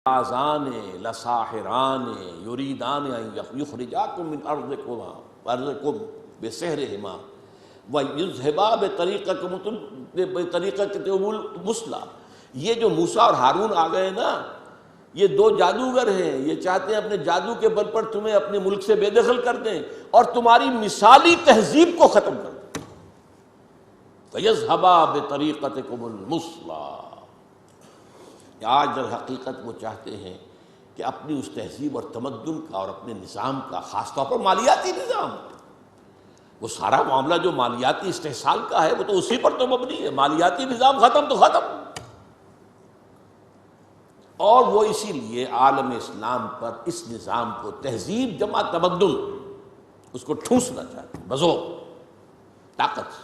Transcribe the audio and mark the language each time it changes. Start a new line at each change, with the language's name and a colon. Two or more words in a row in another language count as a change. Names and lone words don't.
Arabic: آذان لساحران یریدان ان یخرجاکم من ارضکم بسحرہما ویذھبا بطریقتکم المثلی۔
Urdu: یہ جو موسیٰ اور ہارون آ گئے نا، یہ دو جادوگر ہیں، یہ چاہتے ہیں اپنے جادو کے بل پر تمہیں اپنے ملک سے بے دخل کر دیں اور تمہاری مثالی تہذیب کو ختم کر دیں۔
Arabic: فَيَذْهَبَا بِطَرِيقَتِكُمُ الْمُثْلَىٰ۔
Urdu: آج در حقیقت وہ چاہتے ہیں کہ اپنی اس تہذیب اور تمدن کا اور اپنے نظام کا، خاص طور پر مالیاتی نظام، وہ سارا معاملہ جو مالیاتی استحصال کا ہے وہ تو اسی پر تو مبنی ہے۔ مالیاتی نظام ختم تو ختم، اور وہ اسی لیے عالم اسلام پر اس نظام کو، تہذیب جمع تمدن، اس کو ٹھونسنا چاہتے ہیں بزور طاقت سے۔